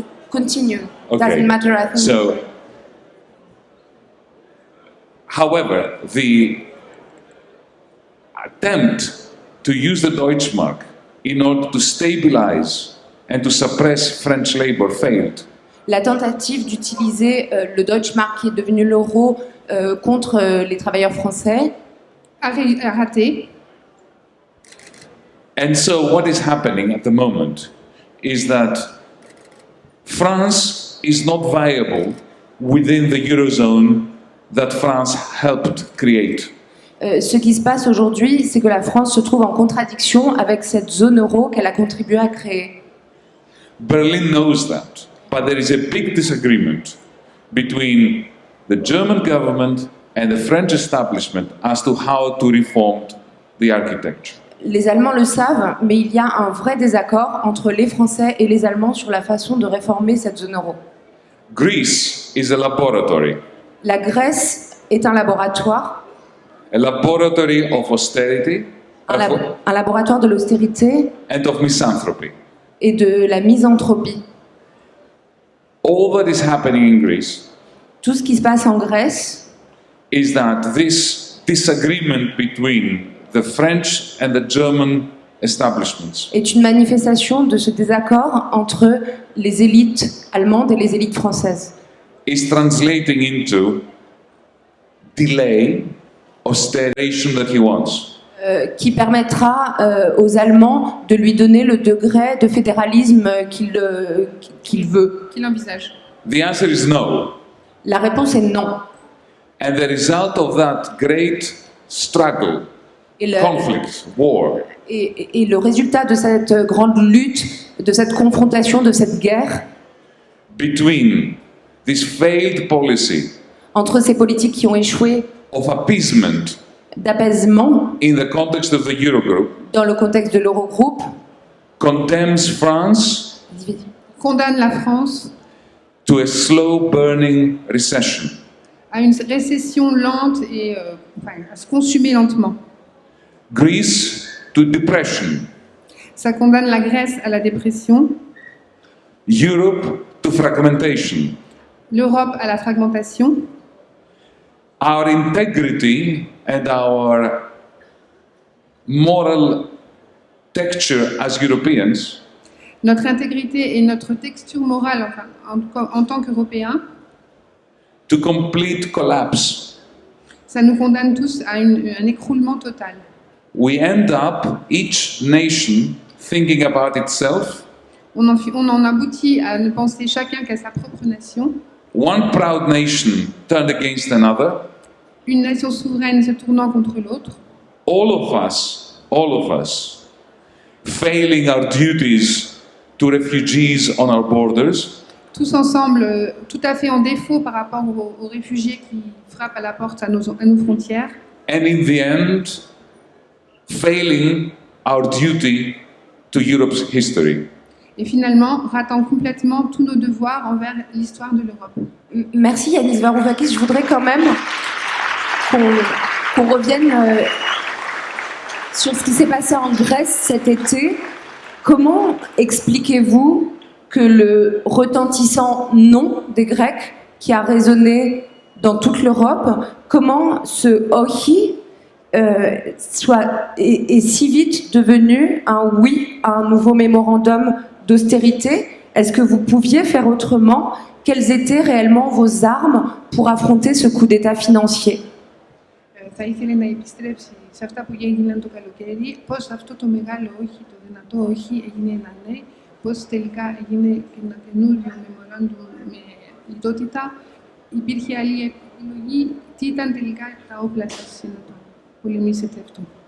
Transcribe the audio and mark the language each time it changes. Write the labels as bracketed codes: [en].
[en] Continue. Okay. Doesn't matter, I think. So, however, the attempt to use the Deutschmark in order to stabilize and to suppress French labor failed. [fr] La tentative d'utiliser le Deutschmark, qui est devenu l'euro, contre les travailleurs français a raté. [en] And so what is happening at the moment is that France is not viable within the Eurozone that France helped create. [fr] Ce qui se passe aujourd'hui, c'est que la France se trouve en contradiction avec cette zone euro qu'elle a contribué à créer. [en] Berlin knows that, but there is a big disagreement between the German government and the French establishment as to how to reform the architecture. [fr] Les Allemands le savent, mais il y a un vrai désaccord entre les Français et les Allemands sur la façon de réformer cette zone euro. [en] Greece is a laboratory. [fr] La Grèce est un laboratoire. [en] A laboratory of austerity [fr] Un laboratoire de l'austérité [en] and of misanthropy. [fr] et de la misanthropie. [en] All that is happening in Greece [fr] Tout ce qui se passe en Grèce, [en] is that this disagreement between the French and the German establishments [fr] est une manifestation de ce désaccord entre les élites allemandes et les élites françaises. [en] is translating into delay austeration that he wants. [fr] qui permettra aux Allemands de lui donner le degré de fédéralisme qu'il veut. qu'il envisage. [en] The answer is no. [fr] La réponse est non. [en] And the result of that great struggle, [fr] Et le, [en] conflict, war, [fr] et le résultat de cette grande lutte, de cette confrontation, de cette guerre, [en] between this failed policy [fr] entre ces politiques qui ont échoué [en] of appeasement [fr] d'apaisement [en] in the context of the Eurogroup, [fr] dans le contexte de l'Eurogroupe, [en] condemns France [fr] Condamne la France [en] to a slow burning recession. [fr] à une récession lente et à se consumer lentement. [en] Greece to depression. [fr] Ça condamne la Grèce à la dépression, [en] Europe to fragmentation. [fr] l'Europe à la fragmentation. [en] Our integrity and our moral texture as Europeans [fr] Notre intégrité et notre texture morale, enfin, en tout cas, en tant qu'Européens, [en] to complete collapse. [fr] ça nous condamne tous à un écroulement total. [en] We end up, each nation, thinking about itself, [fr] On en aboutit à ne penser chacun qu'à sa propre nation, [en] one proud nation turned against another, [fr] une nation souveraine se tournant contre l'autre, [en] all of us, failing our duties to refugees on our borders, [fr] tous ensemble, tout à fait en défaut par rapport aux réfugiés qui frappent à la porte à nos frontières, [en] and in the end, failing our duty to Europe's history. [fr] et finalement ratant complètement tous nos devoirs envers l'histoire de l'Europe. Merci Yanis Varoufakis. Je voudrais quand même qu'on revienne sur ce qui s'est passé en Grèce cet été. Comment expliquez-vous que le retentissant non des Grecs, qui a résonné dans toute l'Europe, comment ce ohi est si vite devenu un oui à un nouveau mémorandum d'austérité? Est-ce que vous pouviez faire autrement? Quelles étaient réellement vos armes pour affronter ce coup d'État financier? [el] Θα ήθελε να επιστρέψει σε αυτά που έγιναν το καλοκαίρι, πώς αυτό το μεγάλο όχι, το δυνατό όχι έγινε ένα ναι, πώς τελικά έγινε ένα καινούριο memorandum με λιτότητα, υπήρχε άλλη επιλογή, τι ήταν τελικά τα όπλα σας για να το πολεμήσετε αυτό.